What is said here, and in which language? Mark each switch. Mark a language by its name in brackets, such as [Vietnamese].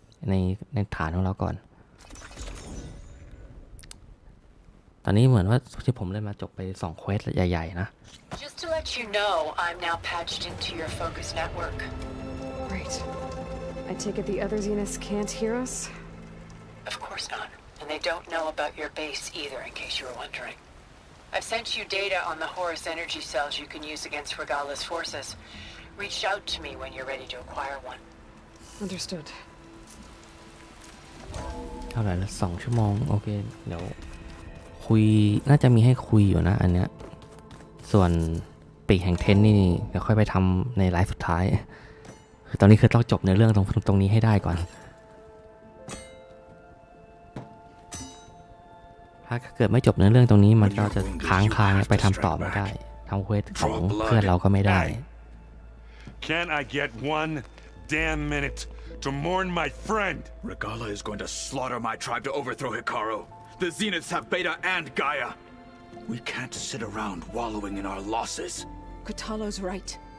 [Thai] ในฐานของเราก่อนตอนนี้เหมือนว่าที่ผมเล่นมาจบไป2เควสใหญ่ๆนะ [English] Just to let you know, I'm now patched into your focus network. Great. I take it the other Zeniths can't hear us? Of course not. And they don't know about your base either, in case you were wondering. I've sent you data on the Horus energy cells you can use against Regala's forces. Reach out to me when you're ready to acquire one. Understood. [Thai] เท่าไหร่ละ2 ชั่วโมงโอเคเดี๋ยวคุยน่าจะมีให้คุยอยู่นะอันเนี้ยส่วนปีกแห่งเทนนี่เดี๋ยวค่อยไปทำในไลฟ์สุดท้ายคือตอนนี้คือต้องจบในเรื่องตรงนี้ให้ได้ก่อนถ้าเกิดไม่จบในเรื่องตรงนี้มันก็จะค้างไปทำต่อไม่ได้ทำเควสของเพื่อนเราก็ไม่ได้ [English] Can I get one damn minute to mourn my friend? Regala is going to slaughter my tribe to overthrow Hikaru. The Zeniths have Beta and Gaia. We can't sit around wallowing in our losses. Kotallo's right.